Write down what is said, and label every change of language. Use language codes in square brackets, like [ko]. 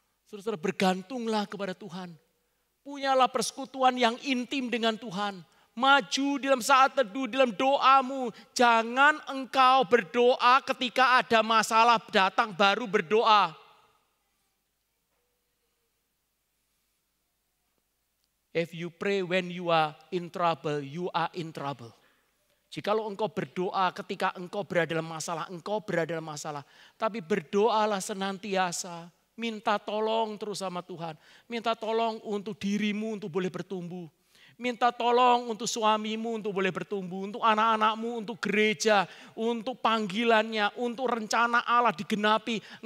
[id] Saudara, bergantunglah kepada Tuhan. Punyalah persekutuan yang intim dengan Tuhan. Maju dalam saat teduh, dalam doamu. Jangan engkau berdoa ketika ada masalah datang baru berdoa. [en] If you pray when you are in trouble, you are in trouble. [id] Jikalau engkau berdoa ketika engkau berada dalam masalah, engkau berada dalam masalah. Tapi berdoalah senantiasa. Minta tolong terus sama Tuhan. Minta tolong untuk dirimu untuk boleh bertumbuh. Minta tolong untuk suamimu untuk boleh bertumbuh. Untuk anak-anakmu, untuk gereja, untuk panggilannya, untuk rencana Allah digenapi.